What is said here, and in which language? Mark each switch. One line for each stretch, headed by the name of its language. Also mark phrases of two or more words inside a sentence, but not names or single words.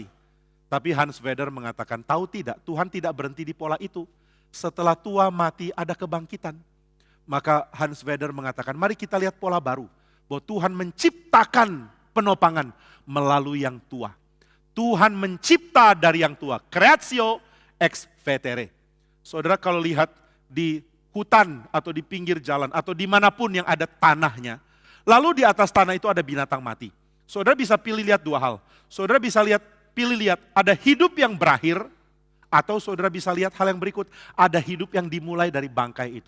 Indonesian: Tapi Hans Wedder mengatakan, tahu tidak, Tuhan tidak berhenti di pola itu. Setelah tua mati ada kebangkitan. Maka Hans Wedder mengatakan, mari kita lihat pola baru. Bahwa Tuhan menciptakan penopangan melalui yang tua. Tuhan mencipta dari yang tua.
Latin: Creatio ex vetere.
Indonesian: Saudara, kalau lihat di hutan atau di pinggir jalan atau dimanapun yang ada tanahnya. Lalu di atas tanah itu ada binatang mati. Saudara bisa pilih lihat dua hal. Saudara bisa pilih lihat ada hidup yang berakhir, atau saudara bisa lihat hal yang berikut, ada hidup yang dimulai dari bangkai itu.